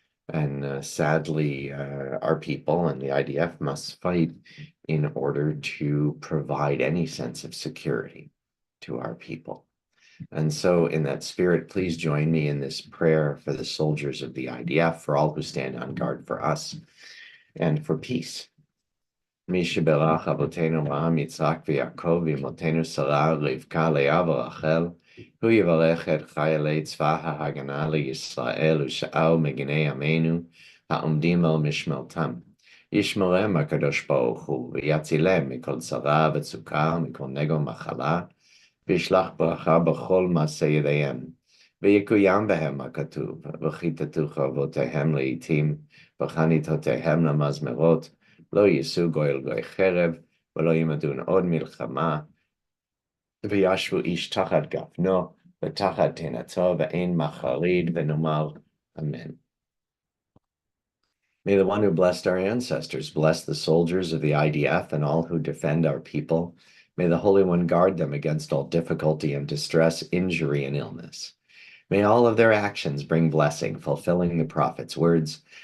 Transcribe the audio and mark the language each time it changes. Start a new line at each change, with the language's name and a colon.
English: And sadly, our people and the IDF must fight in order to provide any sense of security to our people. And so in that spirit, please join me in this prayer for the soldiers of the IDF, for all who stand on guard for us, and for peace.
Hebrew: מי שברך אבותינו אברהם, יצחק ויעקב, ואמותינו שרה, רבקה, לאה ורחל, הוא יברך את חיילי צבא ההגנה לישראל ושאר מגיני עמנו, העומדים על משמרתם. ישמרם הקדוש ברוך הוא, ויצילם מכל צרה וצוקה, מכל נגע ומחלה, וישלח ברכה בכל מעשה ידיהם, ויקוים בהם הכתוב, וכיתתו חרבותיהם לעתים, וחניתותיהם למזמרות, לא יישאו גוי אל גוי חרב, ולא ימדון עוד מלחמה, וישבו איש תחת גפנו, ותחת תאנתו, ואין מחריד, ונאמר אמן.
English: May the one who blessed our ancestors bless the soldiers of the IDF and all who defend our people. May the Holy One guard them against all difficulty and distress, injury, and illness. May all of their actions bring blessing, fulfilling the prophet's words.